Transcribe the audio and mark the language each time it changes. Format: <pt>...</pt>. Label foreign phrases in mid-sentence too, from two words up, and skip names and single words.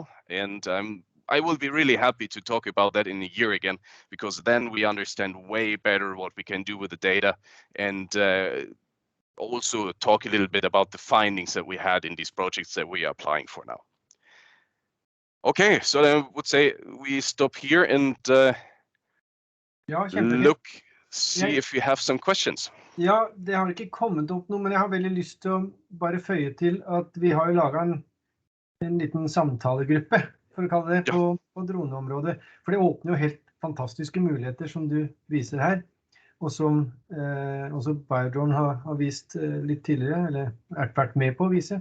<en>And I will be really happy to talk about that in a year again, because then we understand way better what we can do with the data, and also talk a little bit about the findings that we had in these projects that we are applying for now. Okay, so I would say we stop here and see if we have some questions.</en> <no>Ja, det har ikke kommet opp noe, men jeg har veldig lyst til å bare føye til at vi har jo laget en liten samtalegruppe, for å kalle det, på droneområdet. For det åpner jo helt fantastiske muligheter som du viser her, og som også BioDrone har vist litt tidligere, eller vært med på å vise.</no>